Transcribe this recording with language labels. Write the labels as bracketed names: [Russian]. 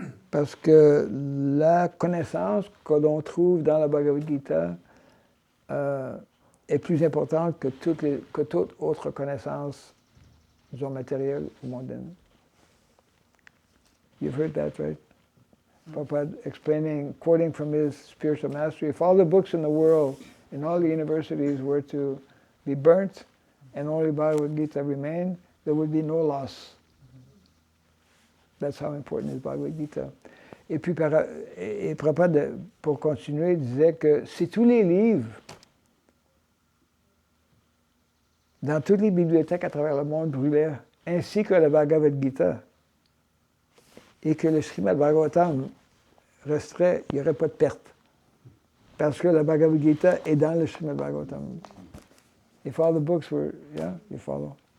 [French] Parce que la connaissance que l'on trouve dans la Bhagavad Gita est plus importante que toute autre connaissance, disons, matérielle ou mondaine. [English] You've heard that, right? Prabhupada explaining, quoting from his spiritual mastery, if all the books in the world, in all the universities were to be burnt and only Bhagavad Gita remained, there would be no loss. That's how important is Bhagavad Gita. [French] Et puis, Prabhupada, pour continuer, disait que si tous les livres, dans toutes les bibliothèques à travers le monde brûlaient, ainsi que le Bhagavad Gita, et que le Srimad Bhagavatam resterait, il n'y aurait pas de perte. Parce que le Bhagavad Gita est dans le Srimad Bhagavatam. [English] If all the books were, yeah, you follow.